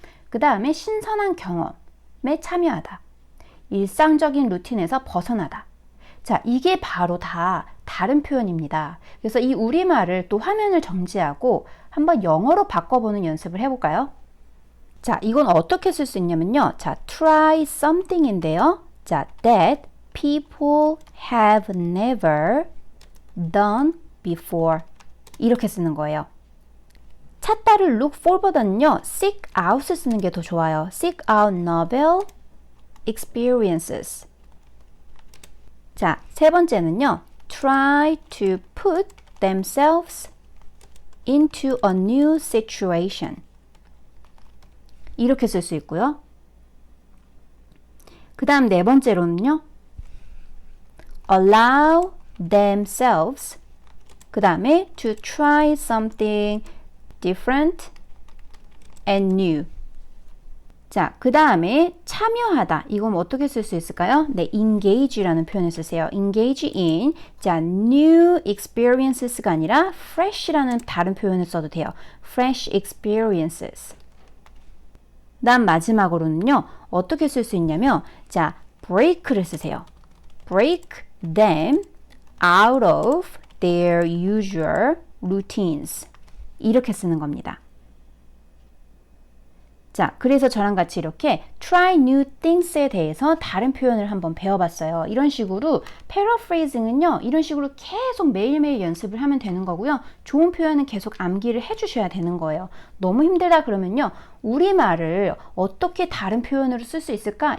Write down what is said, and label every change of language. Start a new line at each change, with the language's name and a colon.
Korean: 그 다음에 신선한 경험에 참여하다. 일상적인 루틴에서 벗어나다. 자, 이게 바로 다 다른 표현입니다. 그래서 이 우리말을 또 화면을 정지하고 한번 영어로 바꿔보는 연습을 해볼까요? 자, 이건 어떻게 쓸 수 있냐면요. 자,
English: try something
Korean: 인데요. 자,
English: that people have never done before.
Korean: 이렇게 쓰는 거예요. 찾다를 look for보다는요, seek out을 쓰는 게 더 좋아요.
English: seek out novel experiences.
Korean: 자, 세 번째는요,
English: try to put themselves into a new situation.
Korean: 이렇게 쓸 수 있고요. 그 다음 네 번째로는요,
English: allow themselves,
Korean: 그 다음에
English: to try something different and new.
Korean: 자, 그 다음에 참여하다. 이건 어떻게 쓸 수 있을까요? 네, engage라는 표현을 쓰세요.
English: engage in.
Korean: 자,
English: new experiences
Korean: 가 아니라 fresh라는 다른 표현을 써도 돼요.
English: fresh experiences.
Korean: 다음 마지막으로는요, 어떻게 쓸 수 있냐면, 자, break를 쓰세요.
English: break them out of their usual routines.
Korean: 이렇게 쓰는 겁니다. 자, 그래서 저랑 같이 이렇게
English: try new things
Korean: 에 대해서 다른 표현을 한번 배워봤어요. 이런 식으로 paraphrasing은요, 이런 식으로 계속 매일매일 연습을 하면 되는 거고요. 좋은 표현은 계속 암기를 해주셔야 되는 거예요. 너무 힘들다 그러면요, 우리말을 어떻게 다른 표현으로 쓸 수 있을까?